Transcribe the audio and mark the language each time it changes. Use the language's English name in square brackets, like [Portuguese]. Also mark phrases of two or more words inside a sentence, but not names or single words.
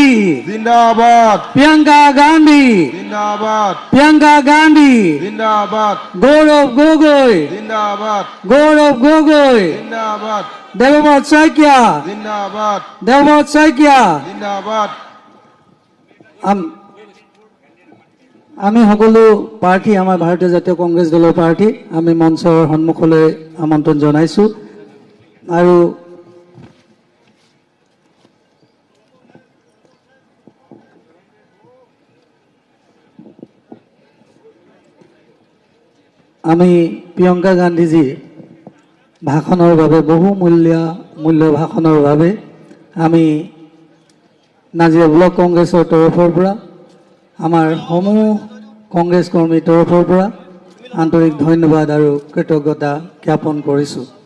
[Hindi] जिंदाबाद, प्रियंका गांधी जिंदाबाद, प्रियंका गांधी जिंदाबाद, गौरव गोगोई जिंदाबाद, गौरव गोगोई जिंदाबाद, देवव्रत शइकिया जिंदाबाद, देवव्रत शइकिया जिंदाबाद। [Assamese] আমি সকলো প্ৰাৰ্থী আমাৰ ভাৰতীয় জাতীয় কংগ্ৰেছ দলৰ প্ৰাৰ্থী আমি মঞ্চৰ সন্মুখলৈ আমন্ত্ৰণ জনাইছো আৰু আমি প্ৰিয়ংকা গান্ধীজীৰ ভাষণৰ বাবে বহু মূল্য ভাষণৰ বাবে আমি নাজিৰা ব্লক কংগ্ৰেছৰ তৰফৰ পৰা আমাৰ সমূহ কংগ্ৰেছ কৰ্মীৰ তৰফৰ পৰা আন্তৰিক ধন্যবাদ আৰু কৃতজ্ঞতা জ্ঞাপন কৰিছোঁ।